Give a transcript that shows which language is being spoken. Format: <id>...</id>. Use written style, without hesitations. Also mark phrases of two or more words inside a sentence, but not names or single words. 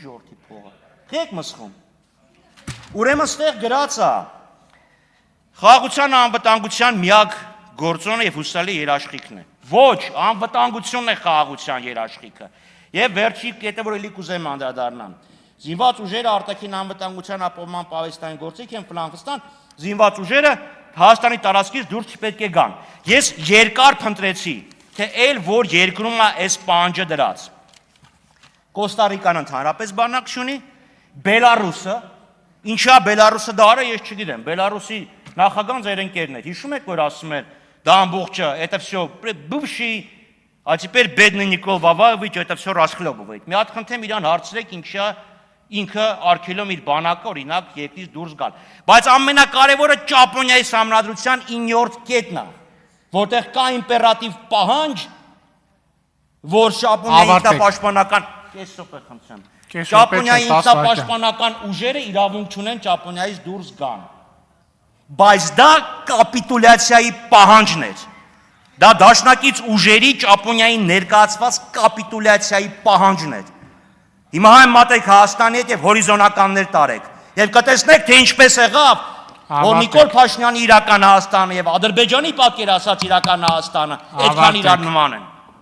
<hy>ժողովրդի փողը։ Եք մսխում։ Ուրեմն ստեղ գրած է խաղաղության անվտանգության միակ գործոնը եւ հուսալի երաշխիքն է։ Ոչ, անվտանգությունն է խաղաղության երաշխիքը։ Եվ վերջի կետը, որ էլի կուզեմ անդրադառնամ։ Զինված ուժերը արտաքին անվտանգության ապահովման պահեստային գործիք են Ֆլանգստան, զինված ուժերը Հայաստանի տարածքից դուրս չպետք է գան։ Ես երկար փնտրեցի թե այլ որ երկրում է այս պահանջը դրած։ Կոստարիկան ընդհանրապես բանակ չունի, Բելարուսը, ինչա Բելարուսը դա արա, ես չգիտեմ, Բելարուսի նախագահան ձեր ընկերն էր, հիշում եք, որ ասում էր, դա ամբողջը,</hy> <ru>это всё бывший, а теперь бедный Никол Ваваевич, это всё расхлебывает։</ru> <hy>Մի հատ խնդրեմ իրան հարցրեք, ինչա ինքը արգելում իր բանակը օրինակ երկրից դուրս գալ։ Բայց ամենակարևորը Ճապոնիայի համանդրության 9-րդ կետն է, որտեղ կա իմպերատիվ պահանջ, որ Ճապոնիայի ինքնապաշտպանական կեսօպը խնդրեմ։ Ճապոնիայի ինքնապաշտպանական ուժերը իրավունք չունեն Ճապոնիայից դուրս գան։ Բայց դա կապիտուլյացիայի պահանջն էր։ Դա դաշնակից ուժերի Ճապոնիային ներկայացված կապիտուլյացիայի պահանջն էր։ Հիմա այն մտեք Հայաստանի հետ եւ հորիզոնականներ տարեք։ Եվ կտեսնեք, թե ինչպես եղավ, որ Նիկոլ Փաշինյանի իրական Հայաստանը եւ Ադրբեջանի պատկերացած իրական Հայաստանը այդքան իրար նման են։</hy>